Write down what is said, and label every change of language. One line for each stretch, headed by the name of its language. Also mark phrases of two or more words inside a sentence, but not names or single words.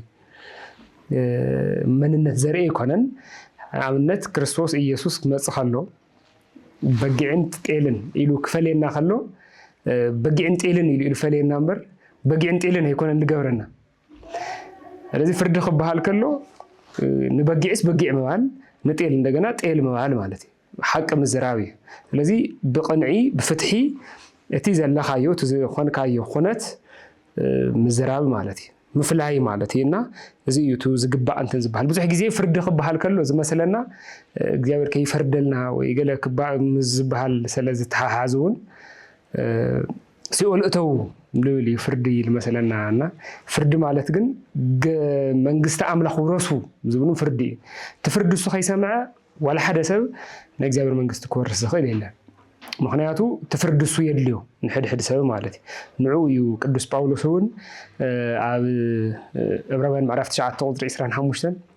Tigrinya: መንነት ዘርኢ ኮነን አብነት ክርስቶስ ኢየሱስ መጽእ ከሎ በጊዕን ጤልን ኢሉ ክፈልየና ከሎ በጊዕን ጤልን ኢሉ ክፈልየና እምበር በጊዕን ጤልን አይኮነን ልገብረና ስለዚህ ፍርድ ክባሃል ከሎ ንበጊዕስ በጊዕ መባል ንጤል እንደገና ጤል መባል ማለት ሐቅ ምዝራዊ ስለዚህ በቅንዒ በፍትሒ እቲ ዘለኻዮ ዝኾንካዮ ኹነት ምዝራብ ማለት ምፍላይ ማለት እና እዚ ዩቱ ዝግባእ እንተ ዝባሃል ብዙሕ ግዜ ፍርድ ክባሃል ከሎ ዝመስለና እግዚአብሔር ከይፈርደልና ወይ ገለ ክባእ ምዝባሃል ስለዚ ተሓሓዙን ሲኦል እተው ልብል ፍርዲ ይመስለና እና ፍርድ ማለት ግን መንግስት አምላኽ ወረሱ ዝብሉ ፍርዲ ትፍርድ እሱ ከይሰምዐ ወላ ሓደ ሰብ ንእግዚአብሔር መንግስት ክወርስ ዝኽእል የለን ምክንያቱ ትፍርድ እሱ የድልዮ ንሕድሕድ ሰብ ማለት ንዑ እዩ ቅዱስ ጳውሎስ እውን ኣብ ዕብራውያን ምዕራፍ 9 ቁጥሪ 25